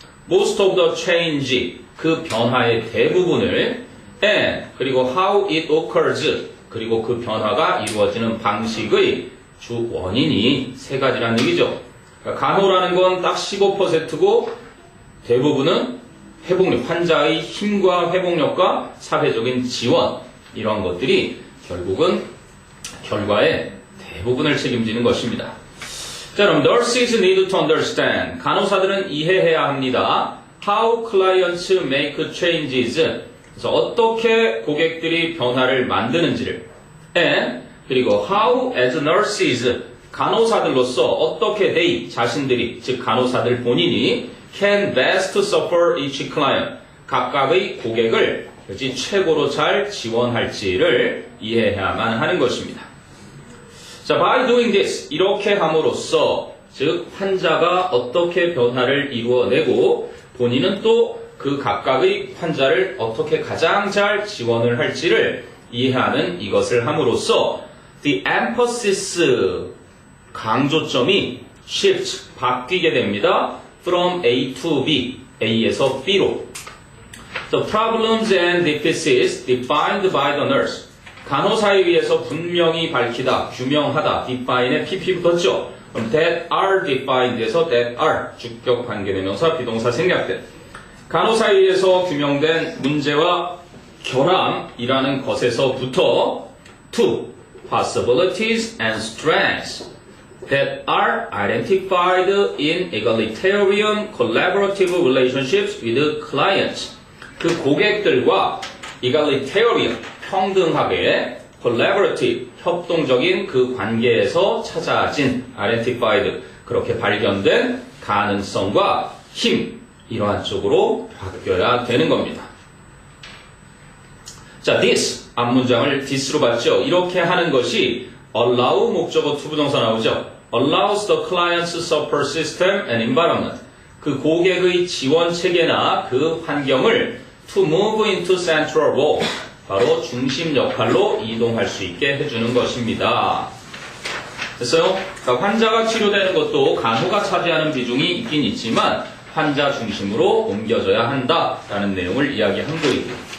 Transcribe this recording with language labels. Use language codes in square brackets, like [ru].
[en] Most of the change [ko] 그 변화의 대부분을 and 그리고 [en] how it occurs [ko] 그리고 그 변화가 이루어지는 방식의 주 원인이 세 가지라는 얘기죠. 그러니까 간호라는 건 딱 15%고 대부분은 회복력, 환자의 힘과 회복력과 사회적인 지원 이런 것들이 결국은 결과의 대부분을 책임지는 것입니다. [en] 자, 그럼 nurses need to understand. [ko] 간호사들은 이해해야 합니다. [en] How clients make changes. [ko] 그래서 어떻게 고객들이 변화를 만드는지를. And 그리고 [en] how as nurses [ko] 간호사들로서 어떻게 they 자신들이 즉 간호사들 본인이 [en] can best support each client [ko] 각각의 고객을 최고로 잘 지원할지를 이해해야만 하는 것입니다. 자, [en] by doing this [ko] 이렇게 함으로써 즉 환자가 어떻게 변화를 이루어내고 본인은 또 그 각각의 환자를 어떻게 가장 잘 지원을 할지를 이해하는 이것을 함으로써 [en] the emphasis [ko] 강조점이 shift 바뀌게 됩니다. [en] from A to B, [ko] A에서 B로. [en] The problems and deficits defined by the nurse. [ko] 간호사에 의해서 분명히 밝히다, 규명하다, define에 PP 붙었죠. 그럼 that are defined에서 that are 주격 관계대명사 비동사 생략된 간호사에 의해서 규명된 문제와 결함이라는 것에서부터 [en] to possibilities and strengths that are identified in egalitarian collaborative relationships with clients. [ko] 그 고객들과 egalitarian, 평등하게 collaborative, 협동적인 그 관계에서 찾아진 identified, 그렇게 발견된 가능성과 힘, 이러한 쪽으로 바뀌어야 되는 겁니다. 자, this, 앞문장을 this로 봤죠. 이렇게 하는 것이 allow 목적어 투부정사 나오죠. [en] allows the client's support system and environment. 그 고객의 지원 체계나 그 환경을 to move into central role. [ko] 바로 중심 역할로 이동할 수 있게 해주는 것입니다. 됐어요? 그러니까 환자가 치료되는 것도 간호가 차지하는 비중이 있긴 있지만 환자 중심으로 옮겨져야 한다라는 내용을 이야기한 거이고요.